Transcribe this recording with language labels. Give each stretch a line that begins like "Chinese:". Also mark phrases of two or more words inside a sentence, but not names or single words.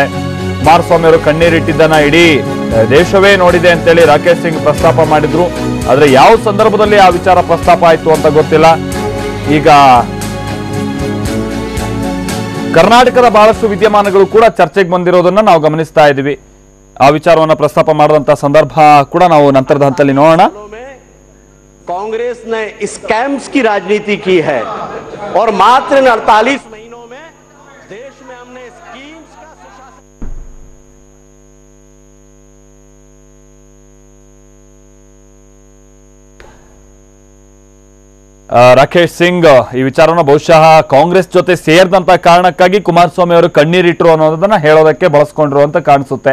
Kannada: ಕುಮಾರಸ್ವಾಮಿ ಅವರು ಕಣ್ಣೀರಿಟ್ಟಿದ್ದನ್ನ ಇಡೀ ದೇಶವೇ ನೋಡಿದೆ ಅಂತೇಳಿ ರಾಕೇಶ್ ಸಿಂಗ್ ಪ್ರಸ್ತಾಪ ಮಾಡಿದ್ರು. ಆದ್ರೆ ಯಾವ ಸಂದರ್ಭದಲ್ಲಿ ಆ ವಿಚಾರ ಪ್ರಸ್ತಾಪ ಆಯ್ತು ಅಂತ ಗೊತ್ತಿಲ್ಲ. ಈಗ ಕರ್ನಾಟಕದ ಬಹಳಷ್ಟು ವಿದ್ಯಮಾನಗಳು ಕೂಡ ಚರ್ಚೆಗೆ ಬಂದಿರೋದನ್ನ ನಾವು ಗಮನಿಸ್ತಾ ಇದ್ದೀವಿ. ಆ ವಿಚಾರವನ್ನ ಪ್ರಸ್ತಾಪ ಮಾಡಿದಂತ ಸಂದರ್ಭ ಕೂಡ ನಾವು ನಂತರದ ಹಂತದಲ್ಲಿ ನೋಡೋಣ.
Hindi: कांग्रेस ने स्कैम्स की राजनीति की है और मात्र 48 महीनों में देश में हमने स्कीम्स का सुशासन।
Kannada: ರಾಕೇಶ್ ಸಿಂಗ್ ಈ ವಿಚಾರನ ಬಹುಶಃ ಕಾಂಗ್ರೆಸ್ ಜೊತೆ ಸೇರಿದಂತ ಕಾರಣಕ್ಕಾಗಿ ಕುಮಾರಸ್ವಾಮಿ ಅವರು ಕಣ್ಣೀರಿಟ್ರು ಅನ್ನೋದನ್ನ ಹೇಳೋದಕ್ಕೆ ಬಳಸ್ಕೊಂಡ್ರು ಅಂತ ಕಾಣಿಸುತ್ತೆ.